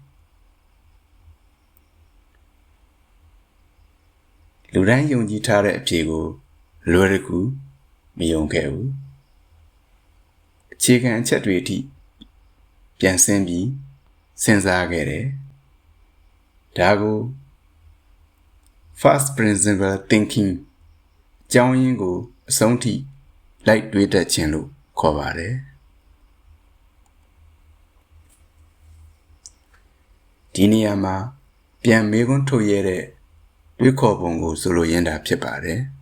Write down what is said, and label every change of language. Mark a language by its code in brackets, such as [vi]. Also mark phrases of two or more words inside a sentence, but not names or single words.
[my] လူတိုင်းယုံကြည်ထားတဲ့အဖြေကိုလွယ်တကူမယုံခဲ့ဘူးအခြေခံအချက်တွေအထိပြန်ဆင်းပြီးစဉ်းစားခဲ့တယ်ဒါကို [en] first principle thinking [my] အကြောင်းရင်းကိုအဆုံးထိလိုက်တွေးတတ်ခြင်းလို့ခေါ်ပါတယ်ဒီနေရာမှာပြန်မေးခွန်းထုတ်ရတဲ့တွေးခေါ်ပုံကိုဆိုလိုရင်းတာဖြစ်ပါတယ်